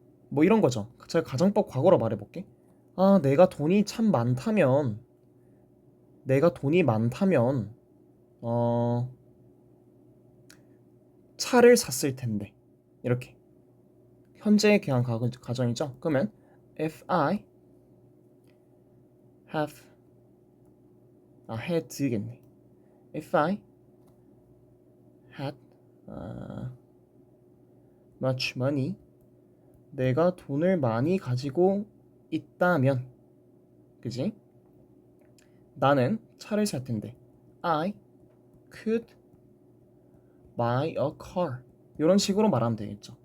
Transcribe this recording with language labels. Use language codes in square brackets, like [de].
[ko] 뭐 이런 거죠. 제가 가정법 과거로 말해볼게. 내가 돈이 참 많다면 내가 돈이 많다면 차를 샀을 텐데 이렇게 현재에 대한 가정이죠. 그러면 [en] if I have had겠네. If I had much money [ko] 내가 돈을 많이 가지고 있다면 그지? 나는 차를 살 텐데 [en] I could buy a car [ko] 이런 식으로 말하면 되겠죠.